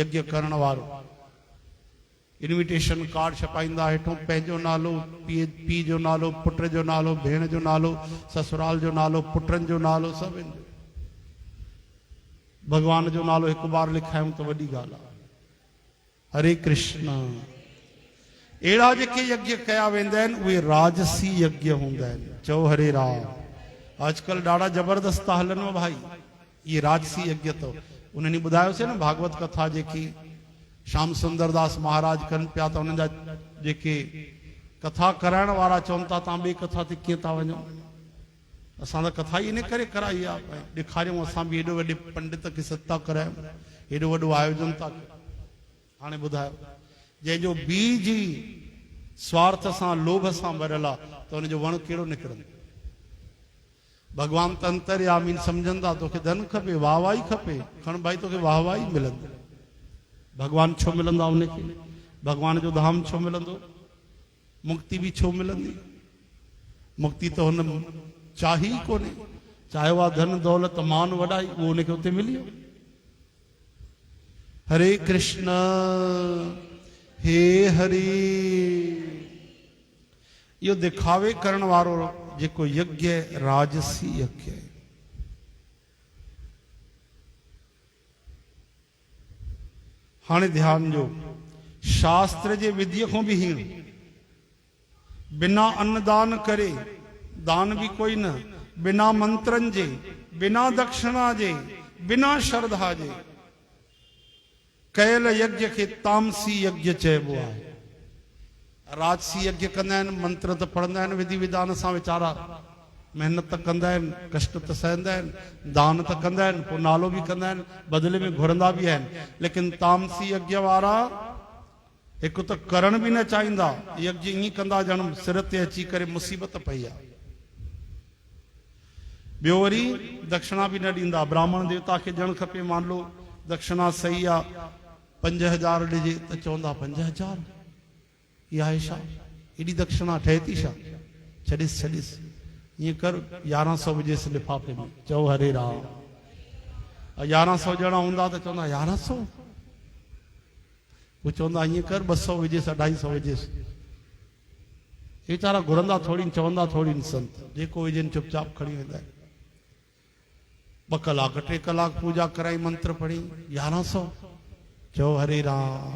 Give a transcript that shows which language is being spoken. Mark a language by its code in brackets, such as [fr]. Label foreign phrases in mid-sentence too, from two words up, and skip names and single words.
[sd] यज्ञ करण वारो [en] invitation card [sd] छपाईंदा, हेठों पंहिंजो नालो, पीउ जो नालो, पुट जो नालो, भेण जो नालो, ससुराल जो नालो, पुटनि जो नालो, सभु ईंदो। भगवान जो नालो हिकु बार लिखायूं त वॾी ॻाल्हि आहे। हरे कृष्ण। अहिड़ा जेके यज्ञ कया वेंदा आहिनि उहे राजसी यज्ञ हूंदा आहिनि। चओ हरे राम। अॼुकल्ह ॾाढा ज़बरदस्त था हलनि भाई, इहे राजसी यज्ञ। तो उन्हनि ॿुधायोसीं न भागवत कथा जेकी श्याम सुंदर दास महाराज कनि पिया, त उन्हनि जा जेके कथा कराइण वारा चवनि था तव्हां ॿिए कथा ते कीअं था वञो। असां त कथा ई इन करे कराई आहे, ॾेखारियूं असां बि हेॾो वॾे पंडित खे सत्ता करायूं, हेॾो वॾो आयोजन था। हाणे ॿुधायो, जंहिंजो बीज ही स्वार्थ सां लोभ सां भरियल आहे, त हुनजो वण कहिड़ो निकिरंदो। भगवान त अंतर्यामी सम्झंदा, तोखे धन खपे, वाहवाही खपे, खण भाई तोखे वाहवाही मिलंदी। भगवान छो मिलंदा उनखे? भगवान जो धाम छो मिलंदो? मुक्ति भी छो मिलंदी? मुक्ति तो हुन चाही कोन्हे। चाहियो आहे धन दौलत मान वॾाई, उहो उनखे उते मिली। हरे कृष्ण। हे हरि। यो दिखावे करण वारो जेको यज्ञ राजसी यज्ञ है। हाणे ध्यान जो, शास्त्र जे विधि को भी हीण, बिना अन्नदान करे, दान भी कोई न, बिना मंत्रन जे, बिना दक्षिणा जे, बिना श्रद्धा जे कयल यज्ञ के तामसी यज्ञ चइबो आहे। राजसी यज्ञ कंदा आहिनि, मंत्र त पढ़ंदा आहिनि विधि विधान सां वीचारा, मेहनत त कंदा आहिनि, कष्ट त सहंदा आहिनि, दान त कंदा आहिनि, पोइ नालो बि कंदा आहिनि, बदिले में घुरंदा बि आहिनि। लेकिन तामसी यज्ञ वारा हिकु त करण बि न चाहींदा, यज्ञ ईअं कंदा ॼण सिर ते अची करे मुसीबत पई आहे। ॿियो वरी दक्षिणा बि न ॾींदा। ब्राह्मण देवता खे ॼण खपे, [hi] मान लो [sd] दक्षिणा सही आहे 5000 ॾिजे त चवंदा 5000 इहा आहे छा, एॾी दक्षिणा ठहे थी छा, छॾिस छॾिस, ईअं कर 1100 विझेसि लिफ़ाफ़े में, चओ हरे राम। 1100 ॼणा हूंदा त चवंदा 1100, पोइ चवंदा ईअं कर 200 विझेसि, 250 विझेसि। हे वीचारा घुरंदा थोड़ी, चवंदा थोड़ी संत, जेको विझनि चुपचाप खणी वेंदा आहिनि। 2 कलाक 3 कलाक पूजा कराई, मंत्र पढ़ी, 1100, चओ हरे राम।